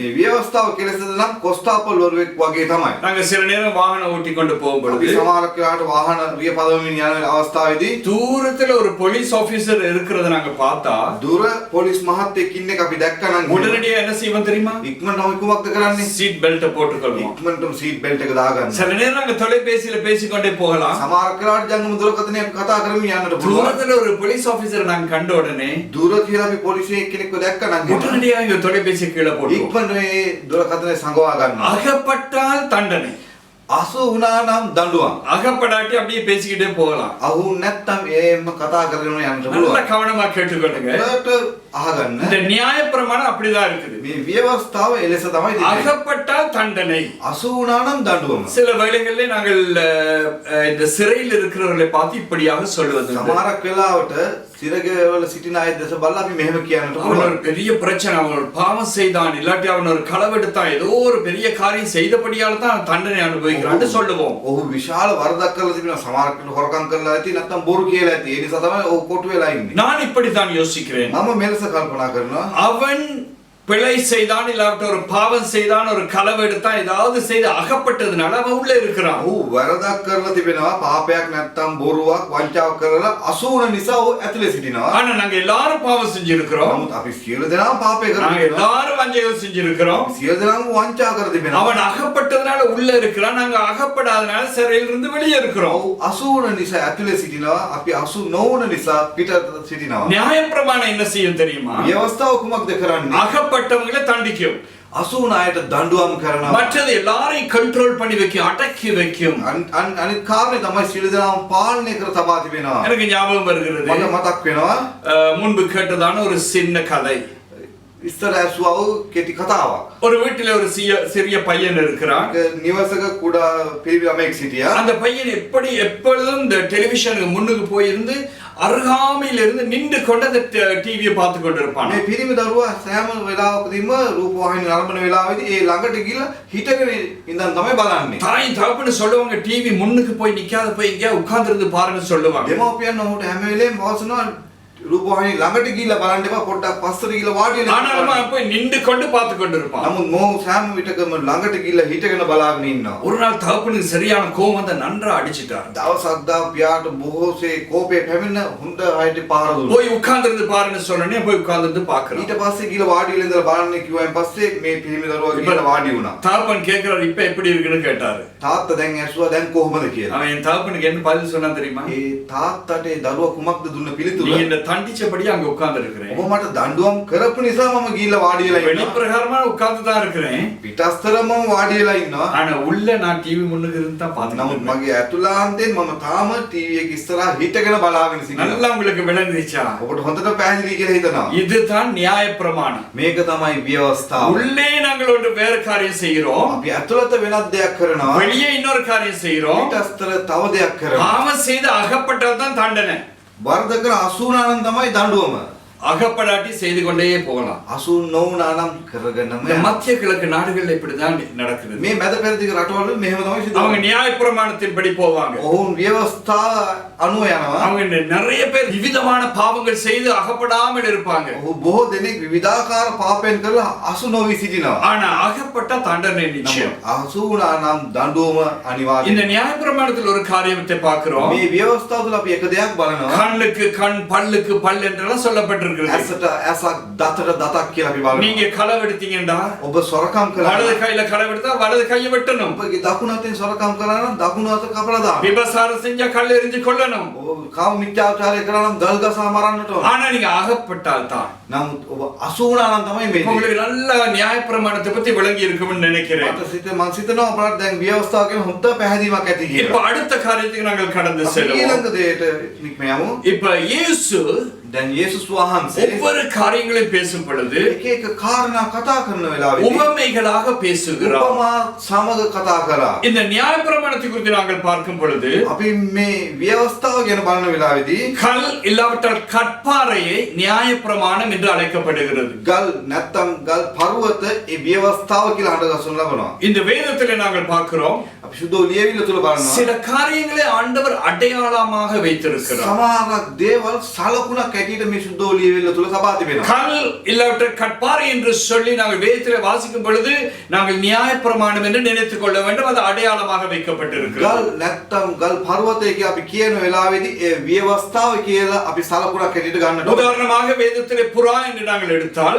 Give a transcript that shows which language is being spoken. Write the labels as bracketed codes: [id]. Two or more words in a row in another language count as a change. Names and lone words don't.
[si] මේ ව්‍යවස්ථාව කෙලෙසද නම් කොස්තාපල් වරුවෙක් වගේ තමයි. [ta] நாங்க சில நேரம் வாகனம் ஓட்டி கொண்டு போகும் [si] අපි [ta] பொழுது [si] සමහර කාලට වාහන රිය පදවමින් යන අවස්ථාවේදී [ta] தூரத்துல ஒரு [en] police officer [ta] இருக்கிறத நாங்க பார்த்தா [si] දුර පොලිස් මහත්තයෙක් ඉන්න එක අපි දැක්කා නම් [ta] உடனடியா என்ன செய்வோம் தெரியுமா? [si] ඉක්මනට අපි කුමක්ද කරන්නේ? [en] seat belt [ta] போட்டுக்கொள்வோம். [si] ඉක්මනටම [en] seat belt [si] එක දාගන්න. [ta] சில நேரம் நாங்க தொலைபேசியில பேசிக்கொண்டே போகலாம். [si] සමහර කාලට ජංගම දුරකථනය අපි කතා කරමින් යන්නට පුළුවන්. [ta] தூரத்துல ஒரு [en] police officer [ta] நாங்க கண்ட உடனே [si] දුර කියලා අපි පොලිසිය කෙනෙක්ව දැක්කා නම් [ta] உடனடியா இங்க தொலைபேசி கீழே போடுவோம். [si] ඉක්මනට මේ දුරකථනය සංගවා ගන්නවා. [ta] அகப்பட்டால் தண்டனை, [si] අසු වුණා නම් දඬුවම්. [ta] அகப்படாட்டி அப்படியே பேசிக்கிட்டே போகலாம். [si] අහු නැත්තම් එහෙම කතා කරගෙන යන්නට [ta] நல்ல [si] පුළුවන්. [ta] கவனமா கேட்டுக்கொள்ளுங்க. [si] ඒකට අහගන්න. [ta] இந்த நியாயப்பிரமாணம் அப்படிதான் இருக்குது. [si] මේ ව්‍යවස්ථාව එලෙස තමයි තියෙන්නේ. [ta] அகப்பட்டால் தண்டனை. [si] අසු වුණා නම් දඬුවම. [ta] சில வேளைகளில் நாங்கள் இந்த சிறையில் இருக்கிறவர்களை பார்த்து இப்படியாக சொல்வது உண்டு. [si] සමහරක් වෙලාවට සිරගවල සිටින අය දැස බලලා අපි මෙහෙම කියන්නට [ta] அவன் [si] පුළුවන්. [ta] ஒரு பெரிய பிரச்சனை, அவன் ஒரு பாவம் செய்தான், இல்லாட்டி அவன் ஒரு களவெடுத்தான், ஏதோ ஒரு பெரிய காரியம் செய்தபடியால தான் தண்டனை அனுபவிக்கிறான்னு சொல்லுவோம். [si] ඔහු විශාල වරදක් කරලා තිබෙනවා. සමහරකට හොරකම් කරලා ඇති නැත්නම් බොරු කියලා ඇති. ඒ නිසා තමයි ඔහු කොටු වෙලා ඉන්නේ. [ta] நான் இப்படித்தான் யோசிக்கிறேன். [si] මම මෙලෙස කල්පනා කරනවා. [ta] அவன் பிழை செய்தான், இல்லாட்ட ஒரு பாவம் செய்தான், ஒரு களவெடுத்தான், ஏதாவது செய்து அகப்பட்டதுனால அவன் உள்ள இருக்கிறான். [si] ඔහු වරදක් කරලා තිබෙනවා. පාපයක් නැත්නම් බොරුවක් වංචාවක් කරලා අසුවන නිසා ඔහු ඇතුලේ සිටිනවා. [ta] ஆனா நாங்க எல்லாரும் பாவம் செஞ்சிருக்கிறோம். [si] නමුත් අපි සියලු දෙනාම පාපය කරලා [ta] நாங்க [si] තිබෙනවා. [ta] எல்லாரும் வஞ்சகம் செஞ்சிருக்கிறோம். [si] සියලු දෙනාම වංචා කර තිබෙනවා. [ta] அவன் அகப்பட்டதுனால உள்ள இருக்கிறான், நாங்க அகப்படாதனால சிறையில இருந்து வெளியே இருக்கிறோம். [si] ඔහු අසුවන නිසා ඇතුලේ සිටිනවා. අපි අසු නොවන නිසා පිටත සිටිනවා. [ta] நியாயப்பிரமாணம் என்ன செய்யும் தெரியுமா? [si] ව්‍යවස්ථාව කුමක්ද කරන්නේ? [ta] அகப்பட்டவங்களை தண்டிக்கும். [si] අසුවන අයට දඬුවම් කරනවා. [ta] மற்றது எல்லாரையும் கண்ட்ரோல் பண்ணி வைக்கும், அடக்கி வைக்கும். [si] අනිත් කාරණේ තමයි සියලු දෙනාම පාලනය කර තබා තිබෙනවා. [ta] எனக்கு ஞாபகம் வருகிறது, [si] මට මතක් වෙනවා [ta] முன்பு கேட்டதான ஒரு சின்ன கதை. [si] ඉස්සර ඇසුවා වූ කෙටි කතාවක්. [ta] ஒரு வீட்டில் ஒரு சிறிய பையன் இருக்கிறான். [si] නිවසක කුඩා පිරිමි ළමෙක් සිටියා. [ta] அந்த பையன் எப்பொழுதும் இந்த டெலிவிஷனுக்கு முன்னுக்கு போயிருந்து அருகாமையில் இருந்து நின்று கொண்டு அந்த டிவியை பார்த்து கொண்டிருப்பான். [si] මේ පිරිමි දරුවා සෑම වෙලාවකදීම රූපවාහිනී නරඹන වෙලාවෙදී ඒ ළඟට ගිහිල්ලා හිටගෙන ඉඳන් තමයි බලන්නේ. [ta] தாய் தகப்பன்னு சொல்லுவாங்க, டிவி முன்னுக்கு போய் நிக்காத, போய் இங்கே உட்கார்ந்து பாருன்னு சொல்லுவாங்க. [si] දෙමව්පියන් ඔහුට හැම වෙලේම පවසනවා රූපවාහිනී ළඟට ගිහිල්ලා බලන්න එපා, පොඩ්ඩක් පස්සට ගිහිල්ලා වාඩි වෙන්න. [ta] ஆனாலும் அவன் போய் நின்று கொண்டு பார்த்து கொண்டிருப்பான். [si] නමුත් මොහු සෑම විටකම ළඟට ගිහිල්ලා හිටගෙන බලාගෙන ඉන්නවා. [ta] ஒரு நாள் தகப்பனுக்கு சரியான கோபம் வந்து நன்றா அடிச்சிட்டார். [si] දවසක් දා පියාට බොහෝසේ කෝපය පැමිණ හොඳ අයට පාර දුන්නා. [ta] போய் உட்கார்ந்து பாருன்னு சொன்னனே போய் உட்கார்ந்து பாக்குறான். [si] ඊට පස්සේ ගිහිල්ලා වාඩි වෙලා ඉඳලා බලන්න කිව්වයින් පස්සේ මේ පිරිමි දරුවා ගිහිල්ලා වාඩි වුණා. [ta] தகப்பன் கேக்குறாரு, இப்ப எப்படி இருக்குன்னு கேட்டாரு. [si] තාත්තා දැන් ඇසුවා දැන් කොහොමද කියලා. [ta] அவன் என் தகப்பனுக்கு என்ன பதில் சொன்னா தெரியுமா? [si] ඒ තාත්තට ඒ දරුවා කුමක්ද දුන්න පිළිතුර? [ta] நீ என்ன தண்டிச்சபடி அங்க உட்கார்ந்து இருக்கிறேன். [si] ඔබ මට දඬුවම් කරපු නිසා මම ගිහිල්ලා වාඩි වෙලා ඉන්නවා. [ta] வெளிப்பிரகாரமா உட்கார்ந்து தான் இருக்கிறேன். [si] පිටස්තරම මම වාඩි වෙලා ඉන්නවා. [ta] ஆனா உள்ள நான் டிவி முன்னுக்கு இருந்து தான் [si] නමුත් [ta] பாத்துக்கிட்டு [si] මගේ ඇතුළාන්තයෙන් මම තාම ටීවී එක ඉස්සරහා හිටගෙන බලාගෙන සිටිනවා. [ta] நல்லா உங்களுக்கு விளங்குச்சா? [si] ඔබට හොඳට පැහැදිලි කියලා හිතනවා. [ta] இதுதான் நியாயப்பிரமாணம். [si] මේක තමයි ව්‍යවස්ථාව. [ta] உள்ளே நாங்கள் ஒன்று வேற காரியம் செய்கிறோம், [si] අපි ඇතුළත වෙනත් දෙයක් කරනවා. [ta] வெளியே இன்னொரு காரியம் செய்கிறோம். [si] පිටස්තර තව දෙයක් කරනවා. [ta] பாவம் செய்து அகப்பட்டால் தான் தண்டனை. [si] වරද කර අසුණා නම් තමයි දඬුවම. [ta] அகப்படாட்டி செய்து கொண்டே போகலாம். [si] අසු නොවුණා නම් කරගෙනම [ta] இந்த மத்திய கிழக்கு நாடுகள்ல இப்படிதான் நடக்குது. [si] මේ මැද පෙරදිග රටවල මෙහෙම තමයි සිදු [ta] அவங்க [si] වෙන්නේ. [ta] நியாயப்பிரமாணத்தின்படி போவாங்க. [si] ඔවුන් ව්‍යවස්ථාව අනුව යනවා. [ta] அவங்க நிறைய பேர் விவிதமான பாவங்கள் செய்து அகப்படாமல் இருப்பாங்க. [si] ඔහු බොහෝ දෙනෙක් විවිධාකාර පාපයන් කරලා අසු නොවි සිටිනවා. [ta] ஆனா அகப்பட்ட தண்டனை நிச்சயம். [si] අසු වුණා නම් දඬුවම අනිවාර්යයි. [ta] இந்த நியாயப்பிரமாணத்தில் ஒரு காரியத்தை பார்க்கிறோம். [si] මේ ව්‍යවස්ථාව තුළ අපි එක දෙයක් බලනවා. [ta] கண்ணுக்கு கண், பல்லுக்கு பல் என்றெல்லாம் சொல்லப்பட்டிருக்கிறது. [si] ඇසට ඇසක් දතට දතක් කියලා අපි බලනවා. [ta] நீங்க களவெடுத்தீங்கடா, [si] ඔබ සොරකම් කළා [ta] வலது [si] නම් [ta] கையில களவெடுத்தா வலது கையை வெட்டணும். [si] ඔබගේ දකුණු අතින් සොරකම් කළා නම් දකුණු අත කපලා දාන්න. [ta] விபசாரம் செஞ்சா கல் எறிஞ்சு கொல்லணும். [si] ඔබ කාම මිත්‍යාචාරය කරා නම් දල් ගසා මරන්නට ඕන. [ta] ஆனா நீங்க அகப்பட்டால் தான். [si] නමුත් ඔබ අසු වුණා නම් තමයි මේ දේ. [ta] உங்களுக்கு நல்ல நியாயப்பிரமாணத்தை பத்தி விளங்கி இருக்கும்னு நினைக்கிறேன். [si] මම සිතනවා අපරාධ දැන් ව්‍යවස්ථාව කියන හොඳ පැහැදීමක් ඇති [ta] இப்ப [si] කියලා. [ta] அடுத்த காரியத்துக்கு நாங்கள் கடந்து [si] අපි [ta] செல்வோம். [si] ඊළඟ දෙයට නික්ම යමු. [ta] இப்ப இயேசு [si] දැන් යේසුස් වහන්සේ [ta] ஒவ்வொரு காரியங்களையும் பேசும் பொழுது [si] එක එක කාරණා කතා කරන වෙලාවෙදී [ta] உவமைகளாக பேசுகிறார். [si] උපමා සමග කතා කරා. [ta] இந்த நியாயப்பிரமாணத்தை குறித்து நாங்கள் பார்க்கும் பொழுது [si] අපි මේ ව්‍යවස්ථාව ගැන බලන වෙලාවේදී [ta] கல் இல்லாவிட்டால் கற்பாறையை நியாயப்பிரமாணம் என்று அழைக்கப்படுகிறது. [si] ගල් නැත්තම් ගල් පර්වත ඒ ව්‍යවස්ථාව කියලා හඳගසනු ලබනවා. [ta] இந்த வேதத்திலே நாங்கள் பார்க்கிறோம் [si] අපි සුදු ලියවිල්ල තුල බලනවා. [ta] சில காரியங்களை ஆண்டவர் அடையாளமாக வைத்திருக்கிறார். [si] සමහරක් දේවල් සලකුණක් ඇටියට මේ සුදු ලියවිල්ල තුල සබා තිබෙනවා. [ta] கல் இல்லாவிட்டால் கற்பாறை என்று சொல்லி நாங்கள் வேதத்திலே வாசிக்கும் பொழுது நாங்கள் நியாயப்பிரமாணம் என்று நினைத்துக் கொள்ள வேண்டும். அது அடையாளமாக வைக்கப்பட்டிருக்கிறது. [si] ගල් නැත්තම් ගල් පර්වතය කියලා අපි කියන වෙලාවේදී ඒ ව්‍යවස්ථාව කියලා අපි සලකුණක් ඇටියට ගන්නට ඕනේ. [ta] உதாரணமாக வேதத்திலே புறா என்று நாங்கள் எடுத்தால்